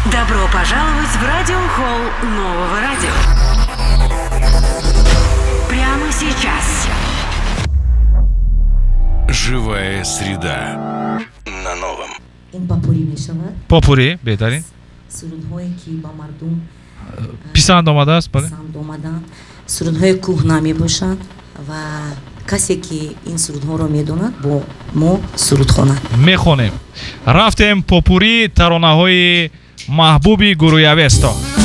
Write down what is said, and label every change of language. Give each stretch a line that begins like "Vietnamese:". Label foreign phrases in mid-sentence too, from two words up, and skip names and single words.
Russian: Добро пожаловать в радиохолл нового радио. Прямо сейчас. Живая среда на новом.
Tajik: Попури беҳтарин. Писанд омадааст, бале? сурудҳои кӯҳна мебошанд ва касе ки ин сурудҳоро медонад бо мо суруд хонад. Мехонем. Рафтем попури таронаҳои маҳбуби гурӯявесто.